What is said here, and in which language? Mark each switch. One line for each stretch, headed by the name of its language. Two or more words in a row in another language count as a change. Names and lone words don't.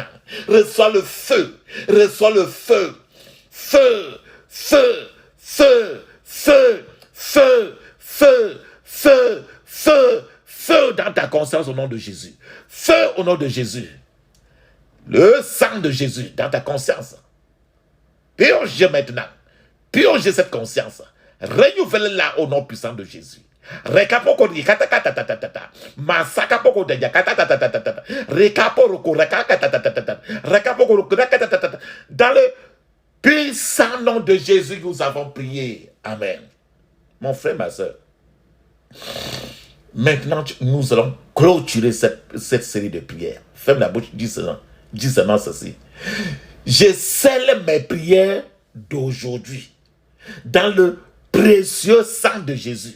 French: Reçois le feu. Reçois le feu. Feu. Feu. Feu. Feu. Feu. Feu. Feu. Feu. Feu dans ta conscience au nom de Jésus. Feu au nom de Jésus. Le sang de Jésus dans ta conscience. Purge maintenant. Purge cette conscience. Renouvelle-la au nom puissant de Jésus. Rekapoko rikatatatatata. Masakapoko dayakatatatata. Rekapoko rakatatatata. Rekapoko rakatatatata. Dans le puissant nom de Jésus, nous avons prié. Amen. Mon frère, ma soeur. Maintenant, nous allons clôturer cette série de prières. Ferme la bouche, dis seulement ceci. Je scelle mes prières d'aujourd'hui dans le précieux sang de Jésus.